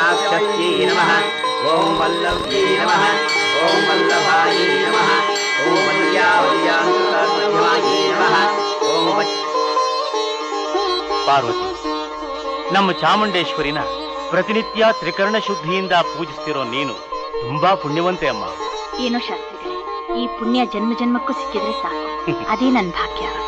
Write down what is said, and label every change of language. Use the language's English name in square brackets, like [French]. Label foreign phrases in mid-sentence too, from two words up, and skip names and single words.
[Sanskrit] वक्षस्यै नमः ओम वल्लभ्यै नमः ओम वल्लभायै नमः ओम वल्यावल्यानुसारमध्यमायै नमः ओम [Kannada] ಪಾರ್ವತಿ, ನಮ್ಮ ಚಾಮುಂಡೇಶ್ವರಿನ ಪ್ರತಿನಿತ್ಯ ತ್ರಿಕರಣ ಶುದ್ಧಿಯಿಂದ ಪೂಜಿಸ್ತಿರೋ ನೀನು ತುಂಬಾ ಪುಣ್ಯವಂತೆ ಅಮ್ಮ. ಏನೋ ಶಾಸ್ತ್ರಿಗಳೇ, ಈ ಪುಣ್ಯ ಜನ್ಮ ಜನ್ಮಕ್ಕೂ ಸಿಕ್ಕಿದ್ರೆ ಸಾಕು, ಅದೇ ನನ್ನ ಭಾಗ್ಯ.